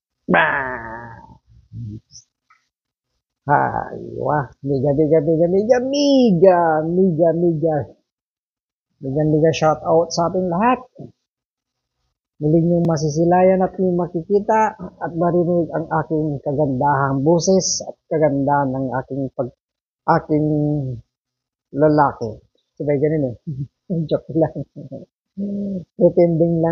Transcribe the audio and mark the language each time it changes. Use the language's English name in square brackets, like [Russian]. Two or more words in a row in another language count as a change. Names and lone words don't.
[Filipino] Bah! Ay, wah, miga, miga, miga, miga, miga, miga, miga, miga, miga, shout out sa ating lahat. Muli niyong masisilayan at niyong makikita at marinig ang aking kagandahang boses at kagandahan ng aking lalaki. Sabay ganun eh. Joke lang. Pretending lang.